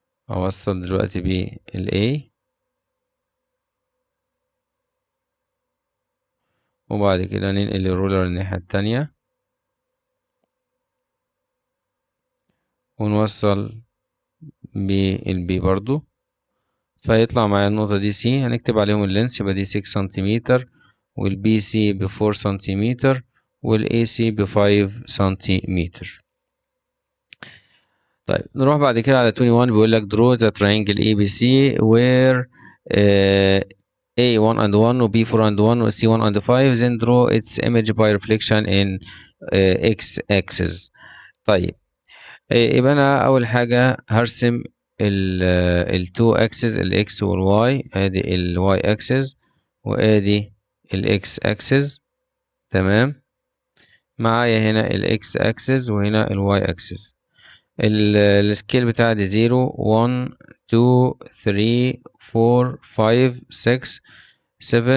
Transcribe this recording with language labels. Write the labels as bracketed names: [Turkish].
[Arabic] هوصل دلوقتي بال A وبعد كده ننقل الرولر الناحية التانية ونوصل بال B برضو، فيطلع معايا النقطة دي C. هنكتب عليهم اللينس، يبقى دي 6 سنتيمتر والبي سي ب4 سنتيمتر والاي سي ب5 سنتيمتر. طيب نروح بعد كده على 21. [English] بيقول لك draw the triangle ABC where A 1 and 1 و B 4 and 1 و C 1 and 5 then draw its image by reflection in X axis. [Arabic] طيب يبقى انا اول حاجة هرسم ال two axis ال X وال Y. ادي ال Y axis وادي ال X axis. تمام. معايا هنا ال X axis وهنا ال Y axis. السكيل بتاعي دي 0 1 2 3 4 5 6 7.